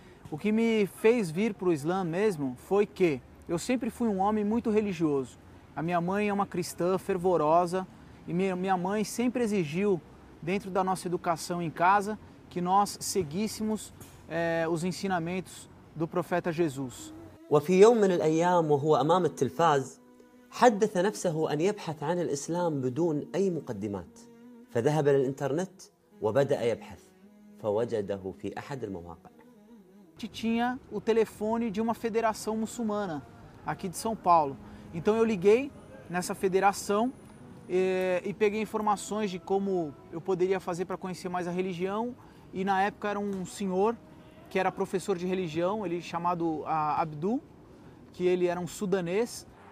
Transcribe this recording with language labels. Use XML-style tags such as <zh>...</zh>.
<pt>O que me fez vir para o Islã mesmo foi que eu sempre fui um homem muito religioso. A minha mãe é uma cristã fervorosa e minha mãe sempre exigiu, dentro da nossa educação em casa, que nós seguíssemos os ensinamentos do profeta Jesus.</pt> <ar>وفي يوم من الأيام وهو أمام التلفاز حدث نفسه أن يبحث عن الإسلام بدون أي مقدمات فذهب للإنترنت وبدأ يبحث فوجده في أحد المواقع.</ar> <pt>Tinha o telefone de uma federação muçulmana aqui de São Paulo. Então eu liguei nessa federação e peguei informações de como eu poderia fazer para conhecer mais a religião. E na época era um senhor que era professor de religião, ele chamado Abdu, que ele era um sudanês.</pt>